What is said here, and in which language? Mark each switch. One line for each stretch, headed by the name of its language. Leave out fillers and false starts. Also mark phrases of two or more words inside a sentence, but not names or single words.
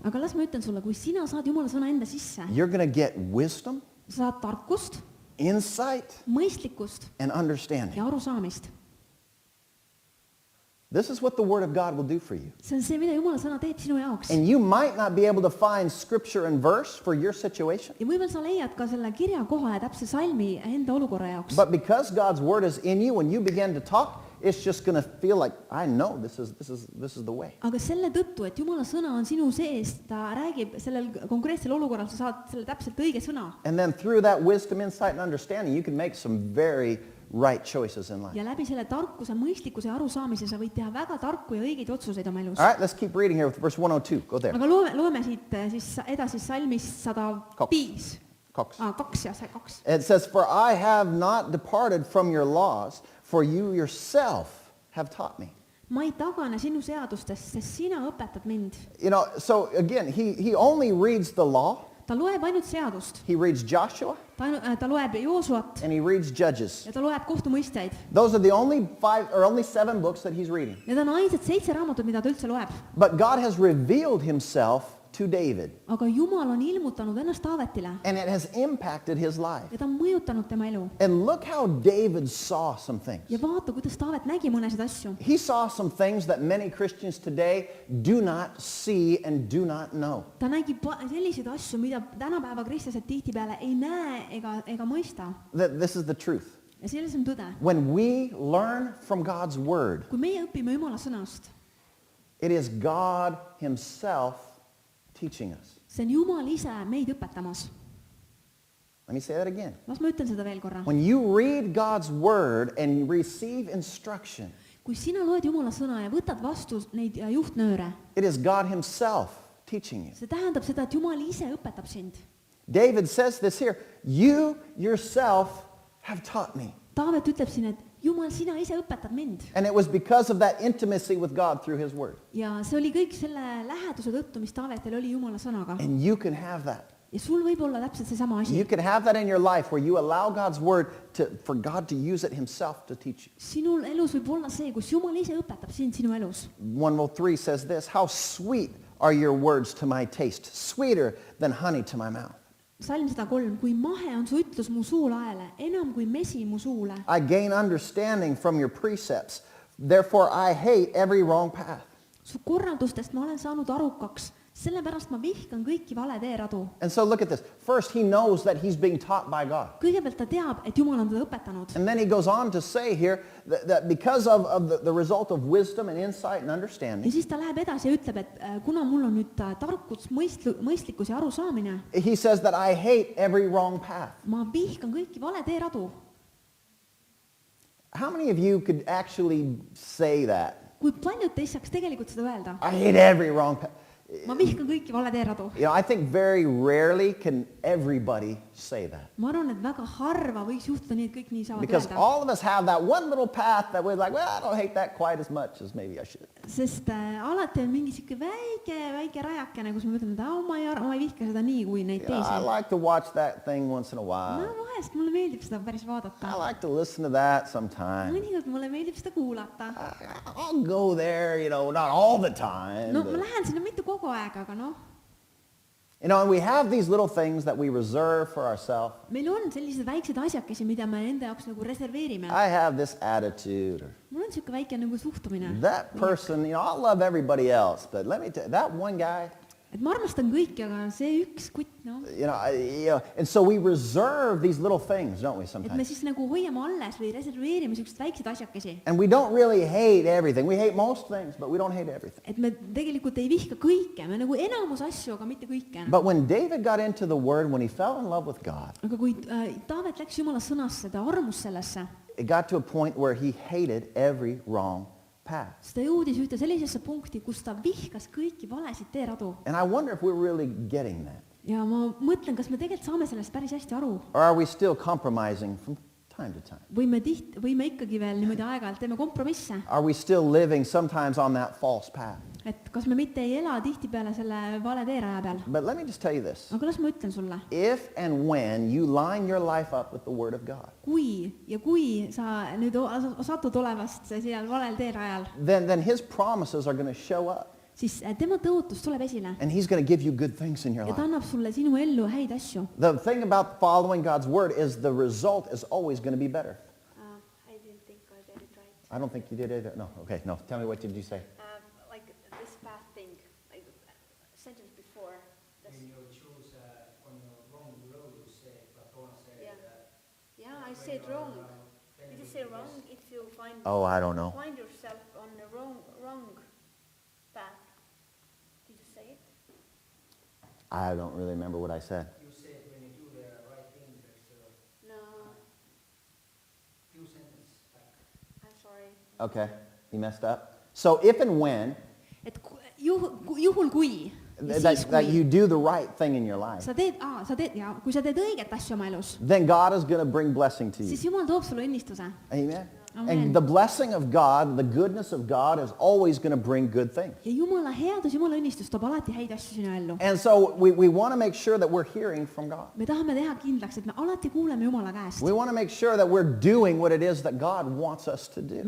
Estonian: Aga las ma ütlen sulle, kui sina saad Jumala sõna enda sisse,
English: you're going to get wisdom,
Estonian: sa saad tarkust,
English: insight,
Estonian: mõistlikkust
English: and understanding.
Estonian: ja arusaamist.
English: This is what the word of God will do for you.
Estonian: See on see, mida Jumala sõna teeb sinu jaoks.
English: And you might not be able to find scripture and verse for your situation.
Estonian: Ja võib-olla sa leiad ka selle kirja koha ja täpse salmi enda olukorra jaoks.
English: But because God's word is in you, when you begin to talk, it's just going to feel like, I know this is the way.
Estonian: Aga selle tõttu, et Jumala sõna on sinu sees, ta räägib sellel konkreetsel olukorral, sa saad selle täpselt õige sõna.
English: And then through that wisdom, insight, and understanding, you can make some very right choices in life.
Estonian: Ja läbi selle tarkuse, mõistlikkuse ja arusaamise sa võid teha väga tarku ja õigeid otsuseid oma elus.
English: All right, let's keep reading here with verse 102. Go there.
Estonian: Aga loeme siit siis edasi salmist 105. 2 ja see 2.
English: It says, for I have not departed from your laws, for you yourself have taught me.
Estonian: Ma ei tagane sinu seadustest, sest sina õpetad mind.
English: You know, so again, he only reads the law.
Estonian: Ta loeb ainult seadust.
English: He reads Joshua.
Estonian: Ta loeb Joosuat
English: And he reads Judges.
Estonian: ja ta loeb kohtumõisteid.
English: Those are the only 7 books that he's reading.
Estonian: Need on ainsad 7 raamatut, mida ta üldse loeb.
English: But God has revealed himself to David.
Estonian: Aga Jumal on ilmutanud ennast Taavetile
English: And it has impacted his life.
Estonian: ja ta on mõjutanud tema elu.
English: And look how David saw some things.
Estonian: Ja vaata, kuidas Taavet nägi mõnesid asju.
English: He saw some things that many Christians today do not see and do not know.
Estonian: Ta nägi selliseid asju, mida tänapäeva kristlased tihtipeale ei näe ega mõista.
English: This is the truth.
Estonian: Ja selles on tõde.
English: When we learn from God's word,
Estonian: Kui meie õpime Jumala sõnast,
English: It is God himself teaching us.
Estonian: see on Jumal ise meid õpetamas.
English: Let me say that again.
Estonian: Las ma ütlen seda veel korra.
English: When you read God's word and receive instruction,
Estonian: Kui sina loed Jumala sõna ja võtad vastu neid juhtnööre,
English: it is God himself teaching you.
Estonian: see tähendab seda, et Jumal ise õpetab sind.
English: David says this here, you yourself have taught me.
Estonian: Taavet ütleb siin, et Jumal, sina ise õpetad mind.
English: And it was because of that intimacy with God through his word.
Estonian: Ja see oli kõik selle läheduse tõttu, mis Taavetel oli Jumala sõnaga.
English: And you can have that.
Estonian: Ja sul võib olla täpselt seesama asi.
English: You can have that in your life where you allow God's word for God to use it himself to teach you.
Estonian: Sinul elus võib olla see, kus Jumal ise õpetab sind sinu elus.
English: 103 says this, how sweet are your words to my taste, sweeter than honey to my mouth.
Estonian: Salm 103, kui mahe on su ütlus mu suulaele, enam kui mesi mu suule.
English: I gain understanding from your precepts, therefore I hate every wrong path.
Estonian: Su korraldustest ma olen saanud arukaks, sellepärast ma vihkan kõiki vale teeradu.
English: And so look at this. First, he knows that he's being taught by God.
Estonian: Kõigepealt ta teab, et Jumal on teda õpetanud.
English: And then he goes on to say here that because of the result of wisdom and insight and
Estonian: Ja
English: understanding,
Estonian: siis ta läheb edasi ja ütleb, et kuna mul on nüüd tarkus, mõistlikkus ja arusaamine,
English: he says that I hate every wrong path.
Estonian: ma vihkan kõiki vale teeradu.
English: How many of you could actually say that?
Estonian: Kui paljud teist saaks tegelikult seda öelda?
English: I hate every wrong path.
Estonian: Ma vihkan kõiki vale teeradu.
English: You know, I think very rarely can everybody say that.
Estonian: Ma arvan, et väga harva võiks juhtuda nii, et kõik nii saavad
English: Because
Estonian: öelda.
English: all of us have that one little path that we're like, well, I don't hate that quite as much as maybe I should.
Estonian: Sest alati on mingi siuke väike rajakene, kus me mõtleme, et ma ei vihka seda nii kui neid
English: You know, I
Estonian: teisi.
English: like to watch that thing once in a
Estonian: No
English: while.
Estonian: vahest mulle meeldib seda päris
English: I
Estonian: vaadata.
English: like to listen to that sometime.
Estonian: Mõnikord mulle meeldib seda kuulata.
English: I'll go there, you know, not all the time.
Estonian: No ma
English: but-
Estonian: lähen sinna mitte kogu aeg, aga noh,
English: You know, and we have these little things that we reserve for ourselves.
Estonian: meil on sellised väiksed asjakesi, mida me enda jaoks nagu reserveerime.
English: I have this attitude. Or
Estonian: Mul on siuke väike nagu suhtumine.
English: that person, you know, I love everybody else, but let me tell you, that one guy,
Estonian: Et ma armastan kõiki, aga see üks kutt, noh.
English: you know, and so we reserve these little things, don't we,
Estonian: Et me
English: sometimes?
Estonian: siis nagu hoiame alles või reserveerime siuksed väiksed asjakesi.
English: And we don't really hate everything. We hate most things, but we don't hate everything.
Estonian: Et me tegelikult ei vihka kõike, me nagu enamus asju, aga mitte kõike.
English: But when David got into the word, when he fell in love with God,
Estonian: Aga kui Taavet läks Jumala sõnasse, ta armus sellesse,
English: it got to a point where he hated every wrong path.
Estonian: siis ta jõudis ühte sellisesse punkti, kus ta vihkas kõiki valesid teeradu.
English: And I wonder if we're really getting that.
Estonian: Ja ma mõtlen, kas me tegelikult saame sellest päris hästi aru.
English: Or are we still compromising from time to time?
Estonian: Või me ikkagi veel niimoodi aeg-ajalt teeme kompromisse.
English: Are we still living sometimes on that false path?
Estonian: Et kas me mitte ei ela tihtipeale selle vale teeraja peal.
English: But let me just tell you this.
Estonian: Aga las ma ütlen sulle,
English: If and when you line your life up with the Word of God,
Estonian: kui sa nüüd satud olevast seal valel teerajal,
English: then His promises are going to show up.
Estonian: siis tema tõotus tuleb esile
English: And He's going to give you good things in your
Estonian: ja ta
English: life.
Estonian: annab sulle sinu ellu häid asju.
English: The thing about following God's Word is the result is always going to be better. I didn't think I did it right. I don't think you did either. No, okay, no. Tell me, what did you say? Like this path thing, like sentence before. This, When you choose on the wrong road, you say, Platon said Yeah. that. yeah, I said wrong. Did you say wrong? If you find Oh, I don't know. find yourself on the wrong path, did you say it? I don't really remember what I said. You said when you do the right thing, there's a No, few sentences back. I'm sorry. Okay, you messed up. So if and when
Estonian: Et juhul kui, ja siis
English: that
Estonian: kui
English: you do the right thing in your life,
Estonian: sa teed, ja kui sa teed õiget asju oma elus,
English: then God is going to bring blessing to you.
Estonian: siis Jumal toob sulle õnnistuse.
English: Amen.
Estonian: Amen.
English: And the blessing of God, the goodness of God is always going to bring good things.
Estonian: Ja Jumala headus, Jumala õnnistus toob alati häid asju sinu ellu.
English: And so we want to make sure that we're hearing from God.
Estonian: Me tahame teha kindlaks, et me alati kuuleme Jumala käest.
English: We want to make sure that we're doing what it is that God wants us to do.